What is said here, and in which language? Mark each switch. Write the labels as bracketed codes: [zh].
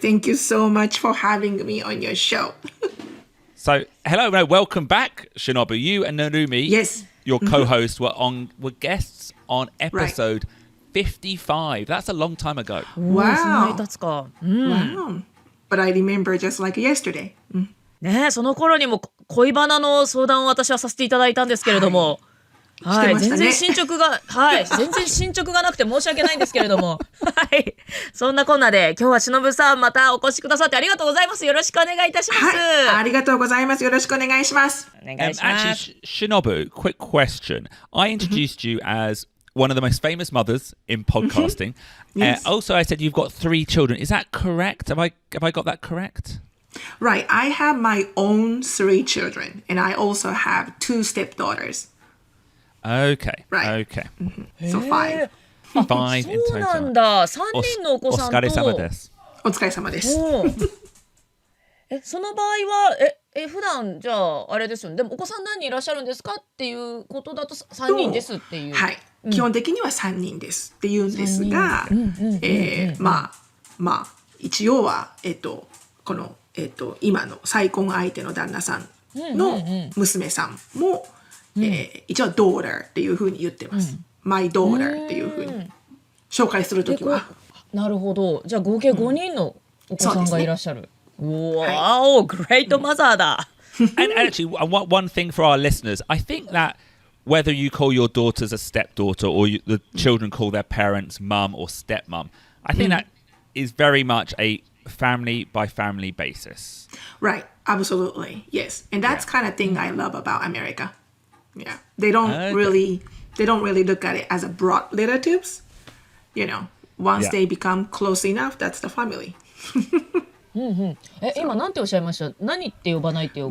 [en] Thank you so much for having me on your show. So, hello, welcome back, Shinobu. You and Narumi, your co-hosts, were guests on episode 55. That's a long time ago. Wow. Wow. But I remember just like yesterday. [ja] ねえ、その頃にも恋バナの相談を私はさせていただいたんですけれども、はい、全然進捗がなくて申し訳ないんですけれども、はい、そんなこんなで今日は忍さんまたお越しくださってありがとうございます。よろしくお願いいたします。はい、ありがとうございます。よろしくお願いします。お願いします。 [en] Actually, Shinobu, quick question. I introduced you as one of the most famous mothers in podcasting. Yes. Also, I said you've got 3 children. Is that correct? Have I got that correct? Right. I have my own 3 children, and I also have 2 stepdaughters. Okay. Right. Okay. So 5. 5 in [ja] そうなん [en] total. [ja] だ。3人のお子さんと。お疲れ様です。お疲れ様です。その場合は普段じゃああれですよね。でもお子さん何人いらっしゃるんですかっていうことだと3人ですっていう。はい。基本的には3人ですっていうんですが、まあ一応はこの今の再婚相手の旦那さんの娘さんも一応 daughter っていう風に言ってます。 My daughter っていう風に紹介するときは。なるほど。じゃあ合計5人のお子さんがいらっしゃる。わーお、グレートマザーだ。 [en] And actually, one thing for our listeners, I think that whether you call your daughters a stepdaughter or the children call their parents mum or stepmom, I think that is very much a family by family basis. Right. Absolutely. Yes. And that's kind of thing I love about America. Yeah. They don't really look at it as a broad relatives. You know, once they become close enough, that's the family. [ja] 今なんておっしゃいました？何って呼ばないってよ。